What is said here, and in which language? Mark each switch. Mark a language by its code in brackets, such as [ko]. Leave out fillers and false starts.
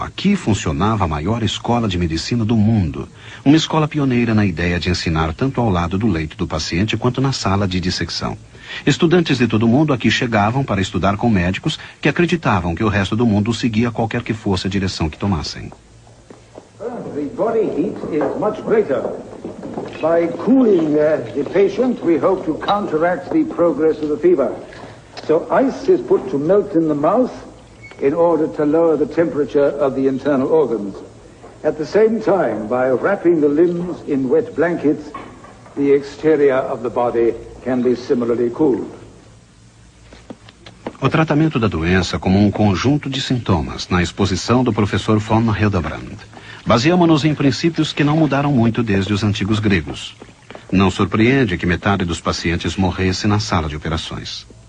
[pt] Aqui funcionava a maior escola de medicina do mundo. Uma escola pioneira na ideia de ensinar tanto ao lado do leito do paciente quanto na sala de dissecção. Estudantes de todo o mundo aqui chegavam para estudar com médicos que acreditavam que o resto do mundo seguia qualquer que fosse a direção que tomassem. [en] The body heat is much greater. By cooling the patient, we hope to counteract the progress of the fever. So ice is put to melt in the mouth in order to lower the temperature of the internal organs. At the same time, by wrapping the limbs in wet blankets, the exterior of the body can be similarly cooled. [pt] O tratamento da doença como um conjunto de sintomas, na exposição do professor von Hildebrand. Baseamos-nos em princípios que não mudaram muito desde os antigos gregos. Não surpreende que metade dos pacientes morresse na sala de operações.